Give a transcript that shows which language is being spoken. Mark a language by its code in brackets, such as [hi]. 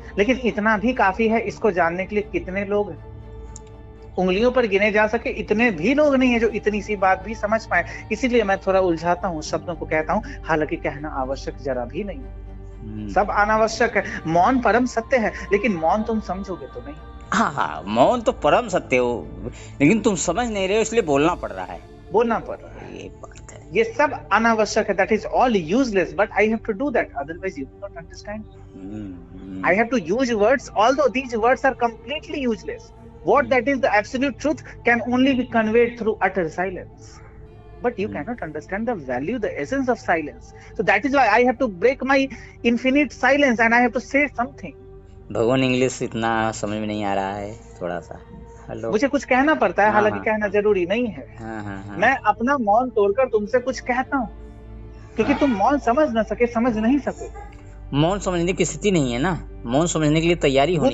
[hi] लेकिन इतना भी काफी है, इसको जानने के लिए कितने लोग हैं? उंगलियों पर गिने जा सके इतने भी लोग नहीं है जो इतनी सी बात भी समझ पाए। इसीलिए मैं थोड़ा उलझाता हूँ, शब्दों को कहता हूँ, हालांकि कहना आवश्यक जरा भी नहीं। सब अनावश्यक है। मौन परम सत्य है, लेकिन मौन तुम समझोगे तो नहीं। हाँ हाँ, मौन तो परम सत्य हो, लेकिन तुम समझ नहीं रहे हो, इसलिए बोलना पड़ रहा है। बोलना पड़ रहा है, ये बात है। ये सब अनावश्यक है। [en] That is all useless, but I have to do that, otherwise you will not understand. I have to use words, although these words are completely useless. What that is the absolute truth can only be conveyed through utter silence. But you cannot understand the value, the essence of silence. So that is why I have to break my infinite silence and I have to say something. [hi] भगवान English इतना समझ में नहीं आ रहा है, थोड़ा सा। [en] hello, [hi] मुझे कुछ कहना पड़ता है, हालांकि कहना जरूरी नहीं है। मैं अपना मौन तोड़कर तुमसे कुछ कहता हूँ, क्योंकि तुम मौन समझ न सके, समझ नहीं सके। मौन समझने की स्थिति नहीं है ना, मौन समझने के लिए तैयारी होनी चाहिए।